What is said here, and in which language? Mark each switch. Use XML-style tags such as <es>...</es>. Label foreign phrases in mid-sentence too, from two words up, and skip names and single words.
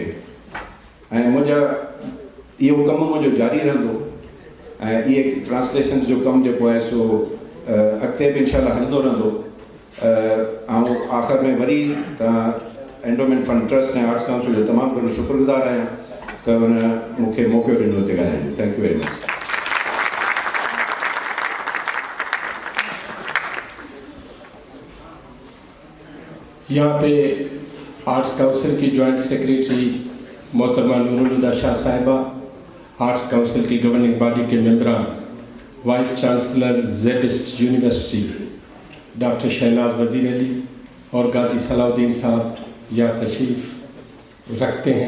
<sd>ऐं इहो कमु मुंहिंजो जारी रहंदो, ऐं इहे ट्रांसलेशन जो कमु जेको आहे सो अॻिते बि इंशाल्लाह हलंदो रहंदो। ऐं आख़िर में वरी तव्हां एंडोमेंट फंड ट्रस्ट ऐं आर्ट्स काउंसिल जो तमामु घणो शुक्रगुज़ार आहियां त हुन मूंखे मौक़ो ॾिनो हिते ॻाल्हाइण जो।</sd> <en>thank you very much.</en> <ur>یہاں پے آرٹس کونسل کی</ur> <en>joint secretary</en> <ur>محترمہ نورل شاہ صاحبہ، آرٹس کونسل کی</ur> <en>governing body</en> <ur>کے ممبران,</ur> <en>vice chancellor</en> <ur>جیڈسٹ یونیورسٹی ڈاکٹر شہناز وزیر علی اور غازی صلاح الدین صاحب یہاں تشریف رکھتے ہیں.</ur>